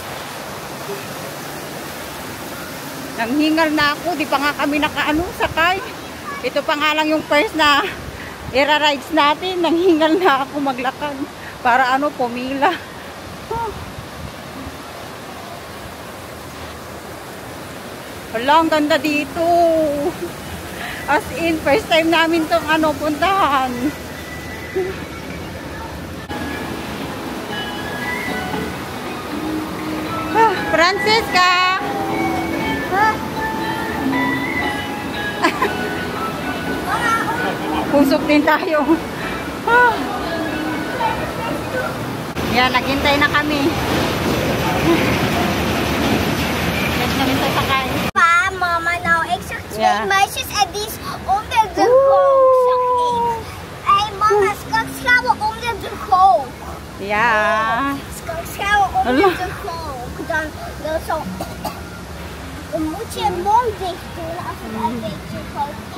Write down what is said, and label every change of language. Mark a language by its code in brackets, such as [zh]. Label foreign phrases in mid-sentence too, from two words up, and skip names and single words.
[tl] Nanghingal na ako, di pa nga kami nakaano, sakay. Ito pa nga lang yung first na era-rides natin. Nanghingal na ako maglakad para ano, pumila. Wala, ang ganda dito. [en] As in, first time [tl] namin tong ano, puntahan. Francesca! Pusok din tayo. Yan, naghintay na kami. Let's namin sasakay. [nl] Pa, mama, nou, ik zag twee Ja. meisjes en die is onder de golf, zag ik. Hé, mama, straks gaan we onder de golf. Ja. Straks gaan we onder de golf. Dan zo... Dan moet je je mond dicht doen als het een beetje groot is.